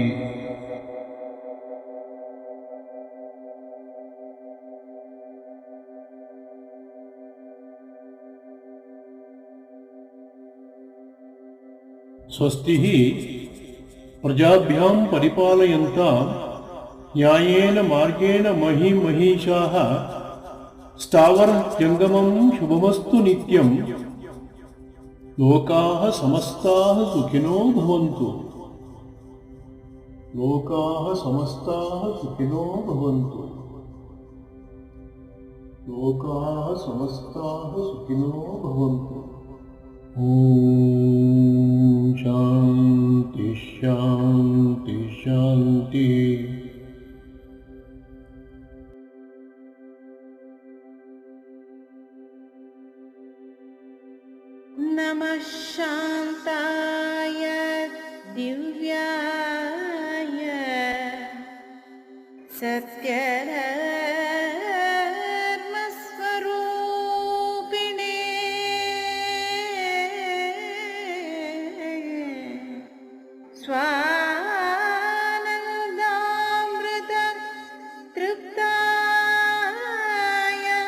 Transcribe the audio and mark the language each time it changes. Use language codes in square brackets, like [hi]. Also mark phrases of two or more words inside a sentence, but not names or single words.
[sa] ಸ್ವಸ್ತಿ ಪ್ರಜಾಭ್ಯಾಂ ಪರಿಪಾಲಯಂತಾಂ ನ್ಯಾಯೇನ ಮಾರ್ಗೇಣ ಮಹೀಮಹೀಷಾಃ ಸ್ಥಾವರ ಜಂಗಮಂ ಶುಭಮಸ್ತು ನಿತ್ಯಂ. ಲೋಕಾಃ ಸಮಸ್ತಾಃ ಸುಖಿನೋ ಭವಂತು. ಲೋಕಾಃ ಸಮಸ್ತಾಃ ಸುಖಿನೋ ಭವಂತು. ಲೋಕಾಃ ಸಮಸ್ತಾಃ ಸುಖಿನೋ ಭವಂತು. ಓಂ ಶಾಂತಿ ಶಾಂತಿ ಶಾಂತಿ. ನಮಃ ಶಾಂತಾಯ ದಿವ್ಯಾಯ ಸತ್ಯಧರ್ಮಸ್ವರೂಪಿಣೇ ಸ್ವಾನಂದಾಮೃತ ತೃಪ್ತಾಯ